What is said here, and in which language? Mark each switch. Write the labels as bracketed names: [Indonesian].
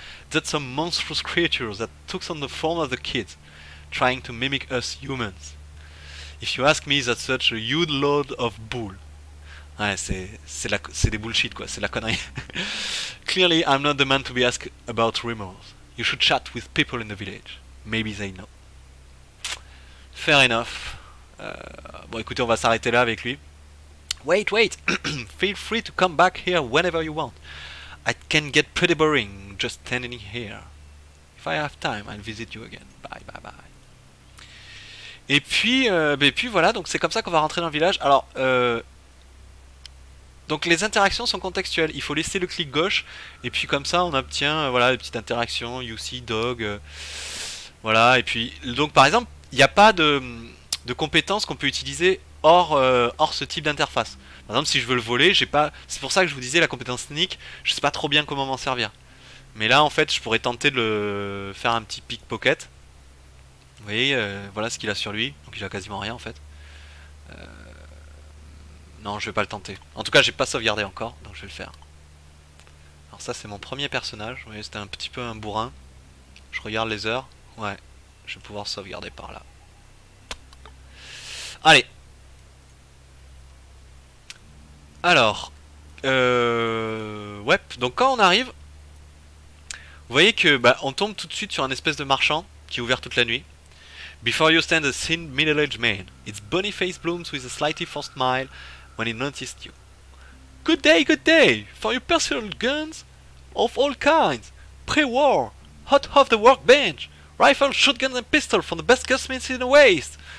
[English] That some monstrous creatures that took on the form of the kids, trying to mimic us humans. If you ask me, that's such a huge load of bull. [French] Ouais, c'est des bullshit, quoi, c'est la connerie. [English] Clearly, I'm not the man to be asked about rumors. You should chat with people in the village. Maybe they know. Fair enough. [French] Bon, écoutez, on va s'arrêter là avec lui. [English] Wait! Feel free to come back here whenever you want. I can get pretty boring just standing here. If I have time, I'll visit you again. Bye. [French] Et puis voilà, donc c'est comme ça qu'on va rentrer dans le village. Alors, donc les interactions sont contextuelles. Il faut laisser le clic gauche, et puis comme ça on obtient voilà, les petites interactions, [English] you see, dog, [French] voilà. Et puis, donc par exemple, il n'y a pas de compétences qu'on peut utiliser hors ce type d'interface. Par exemple, si je veux le voler, j'ai pas. C'est pour ça que je vous disais la compétence technique, je sais pas trop bien comment m'en servir. Mais là, en fait, je pourrais tenter de le faire un petit pickpocket. Vous voyez, voilà ce qu'il a sur lui. Donc il a quasiment rien en fait. Non, je vais pas le tenter. En tout cas, j'ai pas sauvegardé encore, donc je vais le faire. Alors ça, c'est mon premier personnage. Vous voyez, c'était un petit peu un bourrin. Je regarde les heures. Ouais, je vais pouvoir sauvegarder par là. Allez. Alors, ouais, donc quand on arrive, vous voyez que on tombe tout de suite sur un espèce de marchand qui est ouvert toute la nuit. [English] Before you stand a thin middle-aged man. Its bony face blooms with a slightly forced smile when he noticed you. Good day, for your personal guns of all kinds. Pre-war, hot off the workbench. Rifle, shotguns and pistols from the best gunsmiths in the Waste.